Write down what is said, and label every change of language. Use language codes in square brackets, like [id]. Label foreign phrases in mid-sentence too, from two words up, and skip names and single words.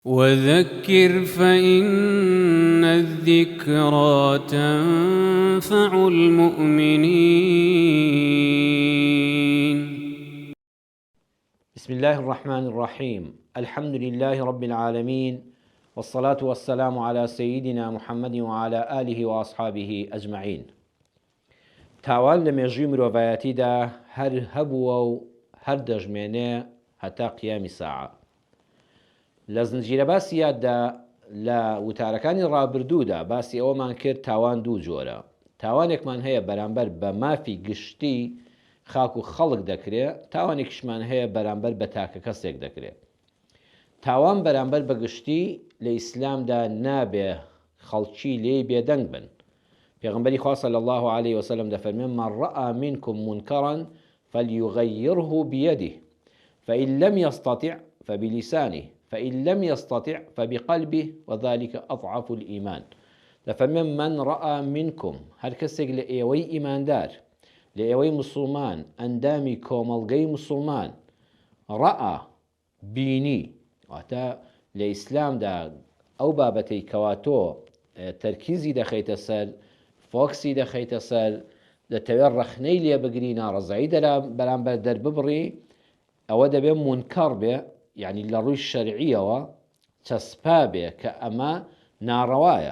[ar] وذكر فإن الذكرى تنفع المؤمنين. بسم الله الرحمن الرحيم. الحمد لله رب العالمين، والصلاة والسلام على سيدنا محمد وعلى آله وأصحابه أجمعين. [ckb] تاوان لمێژووی مرۆڤایەتیدا هەر هەبووە و هەر دەژمێنێ هەتا قیامی ساعە. لە زنجیرە باسی یاددا لە وتارەکانی ڕابردوودا باسی ئەوەمان کرد تاوان دوو جۆرە. تاوانێکمان هەیە بەرامبەر بە مافی گشتی خاک و خەڵک دەکرێت، تاوانێکیشمان هەیە بەرامبەر بە تاکە کەسێک دەکرێت. تاوان بەرامبەر بە گشتی لە ئیسلامدا نابێ خەڵکی لێی بێدەنگ بن. پێغەمبەری خوا [ar] صلی الله عليه وسلم [ckb] دەفەرمێ [ar] من رأى منكم منكرا فليغيره بيده فإن لم يستطع فبلسانه فإن لم يستطع فبقلبه وذلك أضعف الإيمان. [ckb] دەفەرمێ [ar] من رأى منكم [ckb] هەر کەسێک لە ئێوەی ئیماندار، لە ئێوەی مسلمان، ئەندامی کۆمەڵگەی مسلمان ڕەئا بینی، واتە لە ئیسلامدا ئەو بابەتەی کەوا تۆ تەرکیزی دەخەیتە سەر، فۆکسی دەخەیتە سەر، دەتەوێت ڕەخنەی لێ بگری، ناڕەزایی بەرامبەر دەرببڕی، ئەوە دەبێت مونکەڕ بێ، یعنی لە ڕووی شەرعیەوە چەسپا بێ کە ئەمە ناڕەوایە.